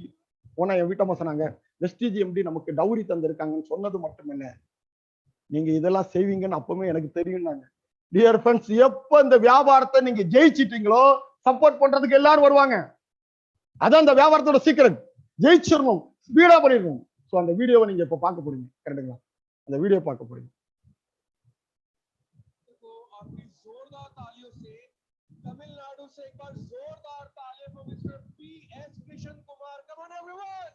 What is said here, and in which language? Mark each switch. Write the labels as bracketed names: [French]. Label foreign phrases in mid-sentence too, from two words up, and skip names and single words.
[Tamil] போனா என் வீட்டம்மா சொன்னாங்க, வெஸ்டிஜி எம்டி நமக்கு டவுரி தந்திருக்காங்கன்னு சொன்னது மட்டுமில்ல, நீங்க இதெல்லாம் செய்வீங்கன்னு அப்பவுமே எனக்கு தெரியும்னாங்க. [English] Dear friends, [Tamil] எப்ப இந்த வியாபாரத்தை நீங்க ஜெயிச்சிட்டீங்களோ சப்போர்ட் பண்றதுக்கு எல்லாரும் வருவாங்க. அதான் இந்த வியாபாரத்தோட சீக்கிரம். ஜெயிச்சிடணும், ஸ்பீடா பண்ணிடணும். ஸோ அந்த வீடியோவை நீங்க இப்ப பார்க்க போறீங்க, கரெக்டுங்களா? அந்த வீடியோ பார்க்க போறீங்க. [Hindi] तमिलनाडु से एक बार जोरदार तालियां for Mr. P.S. Krishnan Kumar. [English] Come on everyone.